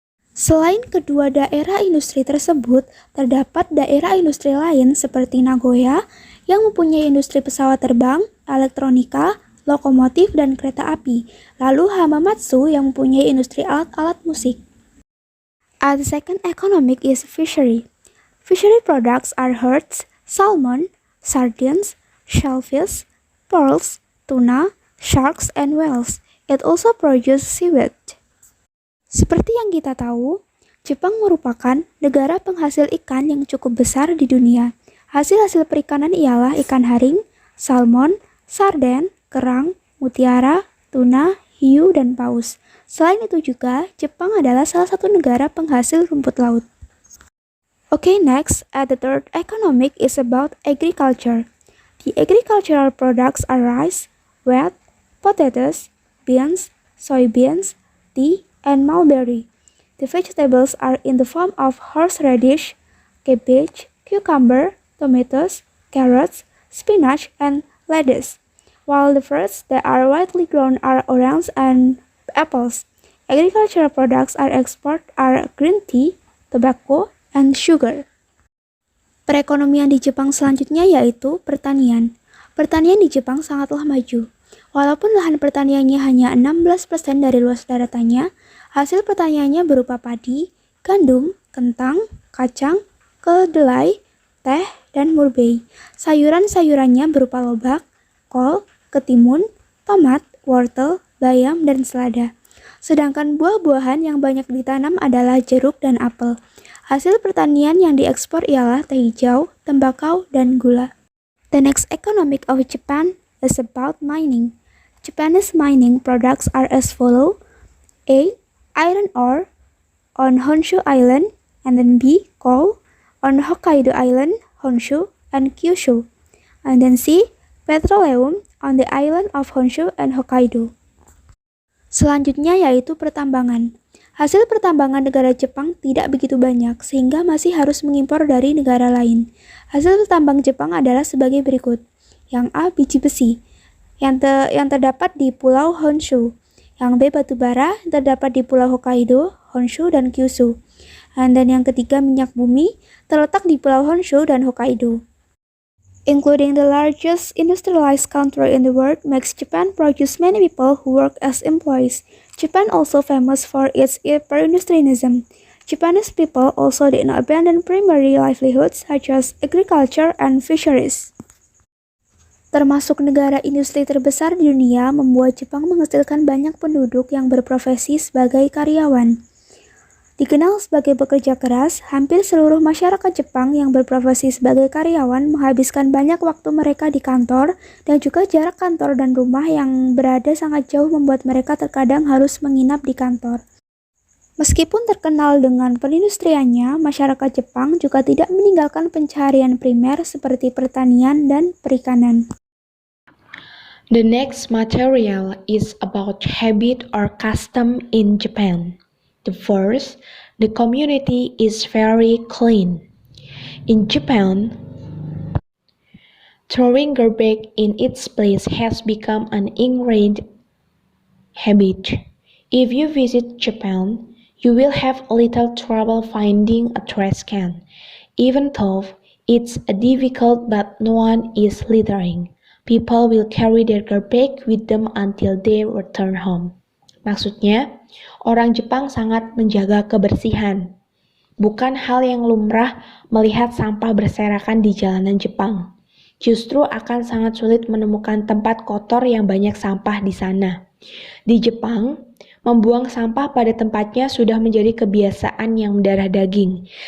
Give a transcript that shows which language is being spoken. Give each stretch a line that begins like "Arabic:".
Indonesian: Selain kedua daerah industri tersebut, terdapat daerah industri lain seperti Nagoya yang mempunyai industri pesawat terbang, elektronika, lokomotif, dan kereta api. Lalu Hamamatsu yang mempunyai industri alat-alat musik.
English: The second economic is fishery. Fishery products are herds, salmon, sardines, shellfish, pearls, tuna, sharks, and whales. It also produces seaweed.
Indonesian: Seperti yang kita tahu, Jepang merupakan negara penghasil ikan yang cukup besar di dunia. Hasil-hasil perikanan ialah ikan haring, salmon, sarden, kerang, mutiara, tuna, hiu, dan paus. Selain itu juga, Jepang adalah salah satu negara penghasil rumput laut.
English: Okay, next, the third economic is about agriculture. The agricultural products are rice, wheat, potatoes, beans, soybeans, tea, and mulberry. The vegetables are in the form of horseradish, cabbage, cucumber, tomatoes, carrots, spinach, and lettuce. While the fruits that are widely grown are oranges and apples. Agricultural products are exported are green tea, tobacco, and sugar.
Indonesian: Perekonomian di Jepang selanjutnya yaitu pertanian. Pertanian di Jepang sangatlah maju. Walaupun lahan pertaniannya hanya 16% dari luas daratannya, hasil pertaniannya berupa padi, gandum, kentang, kacang, kedelai, teh, dan murbei. Sayuran-sayurannya berupa lobak, kol, ketimun, tomat, wortel, bayam, dan selada. Sedangkan buah-buahan yang banyak ditanam adalah jeruk dan apel. Hasil pertanian yang diekspor ialah teh hijau, tembakau, dan gula.
English: The next economic of Japan is about mining. Japanese mining products are as follow: A. Iron ore on Honshu Island, and then B. Coal on Hokkaido Island, Honshu, and Kyushu, and then C. Petroleum on the island of Honshu and Hokkaido.
Indonesian: Selanjutnya yaitu pertambangan. Hasil pertambangan negara Jepang tidak begitu banyak, sehingga masih harus mengimpor dari negara lain. Hasil tambang Jepang adalah sebagai berikut. Yang A. Biji besi, yang terdapat di Pulau Honshu. Yang B. Batu bara, yang terdapat di Pulau Hokkaido, Honshu, dan Kyushu. Dan yang ketiga, minyak bumi, terletak di Pulau Honshu dan Hokkaido.
English: Including the largest industrialized country in the world makes Japan produce many people who work as employees. Japan also famous for its perindustrialism. Japanese people also did not abandon primary livelihoods such as agriculture and fisheries.
Indonesian: Termasuk negara industri terbesar di dunia, membuat Jepang menghasilkan banyak penduduk yang berprofesi sebagai karyawan. Dikenal sebagai pekerja keras, hampir seluruh masyarakat Jepang yang berprofesi sebagai karyawan menghabiskan banyak waktu mereka di kantor, dan juga jarak kantor dan rumah yang berada sangat jauh membuat mereka terkadang harus menginap di kantor. Meskipun terkenal dengan perindustriannya, masyarakat Jepang juga tidak meninggalkan pencaharian primer seperti pertanian dan perikanan.
English: The next material is about habit or custom in Japan. The first, the community is very clean. In Japan, throwing garbage in its place has become an ingrained habit. If you visit Japan, you will have little trouble finding a trash can, even though it's difficult, but no one is littering. People will carry their garbage with them until they return home.
Indonesian: Maksudnya, orang Jepang sangat menjaga kebersihan. Bukan hal yang lumrah melihat sampah berserakan di jalanan Jepang. Justru akan sangat sulit menemukan tempat kotor yang banyak sampah di sana. Di Jepang, membuang sampah pada tempatnya sudah menjadi kebiasaan yang mendarah daging.